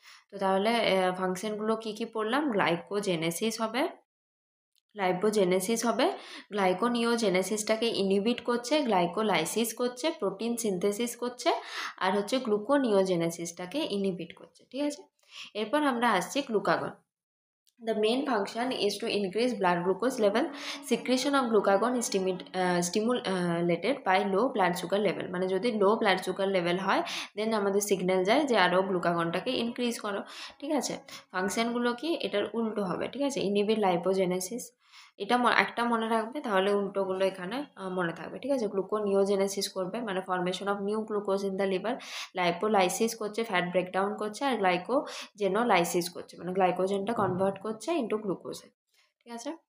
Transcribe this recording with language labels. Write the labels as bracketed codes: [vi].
[bn] তো তাহলে ফাংশনগুলো কি কি পড়লাম, গ্লাইকোজেনেসিস হবে, লাইপোজেনেসিস হবে, গ্লাইকোনিওজেনেসিসটাকে ইনহিবিট করছে, গ্লাইকোলাইসিস করছে, প্রোটিন সিনথেসিস করছে, আর হচ্ছে গ্লুকোনিওজেনেসিসটাকে ইনহিবিট করছে, ঠিক আছে? এরপর আমরা আসছি glucagon. [en] The main function is to increase blood glucose level. Secretion of glucagon is stimulated by low blood sugar level. [bn] মানে যদি লো ব্লাড সুগার লেভেল হয় দেন আমাদের সিগন্যাল যায় যে আরও গ্লুকাগনটাকে ইনক্রিজ করো, ঠিক আছে? ফাংশনগুলো কি এটার উল্টো হবে, ঠিক আছে? ইনহিবিট লাইপোজেনেসিস, এটা একটা মনে রাখবে, তাহলে উল্টোগুলো এখানে মনে থাকবে, ঠিক আছে? গ্লুকোনিওজেনেসিস করবে মানে [en] formation of new glucose in the liver, [bn] lipolysis করছে ফ্যাট ব্রেকডাউন করছে, আর গ্লাইকোজেনোলাইসিস করছে মানে গ্লাইকোজেনটা কনভার্ট করছে ইন্টু গ্লুকোজে, ঠিক আছে?